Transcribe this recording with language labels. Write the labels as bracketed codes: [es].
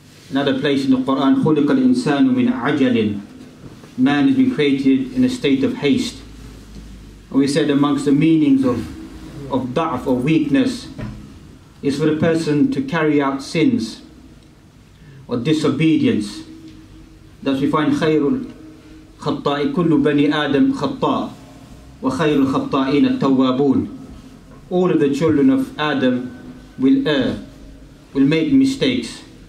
[en] Another place in the Quran, [ar] خُلِقَ الْإِنسَانُ مِنْ عَجَلٍ. [en] Man has been created in a state of haste. And we said amongst the meanings of da'f, or weakness, is for the person to carry out sins or disobedience. Thus we find [ar] خَيْرُ الْخَطَّاءِ كُلُّ بَنِي آدَمْ خَطَّاء وَخَيْرُ الْخَطَّائِينَ التَّوَّابُونَ. [en] All of the children of Adam will err, will make mistakes.